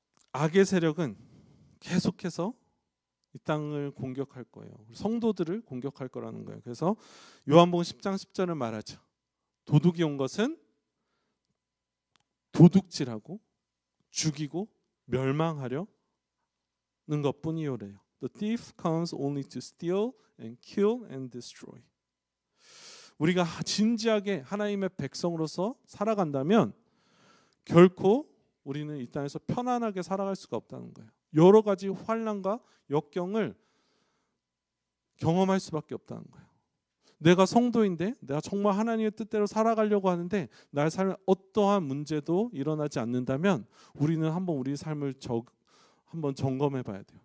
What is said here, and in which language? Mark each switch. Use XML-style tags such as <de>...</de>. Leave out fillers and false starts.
<ko>악의 세력은 계속해서 이 땅을 공격할 거예요. 성도들을 공격할 거라는 거예요. 그래서 요한복음 10장 10절을 말하죠. 도둑이 온 것은 도둑질하고 죽이고 멸망하려는 것뿐이요래요.</ko> <en>The thief comes only to steal and kill and destroy.</en> <ko>우리가 진지하게 하나님의 백성으로서 살아간다면 결코 우리는 이 땅에서 편안하게 살아갈 수가 없다는 거예요. 여러 가지 환난과 역경을 경험할 수밖에 없다는 거예요. 내가 성도인데 내가 정말 하나님의 뜻대로 살아가려고 하는데 나의 삶에 어떠한 문제도 일어나지 않는다면 우리는 한번 우리 삶을 한번 점검해 봐야 돼요.</ko>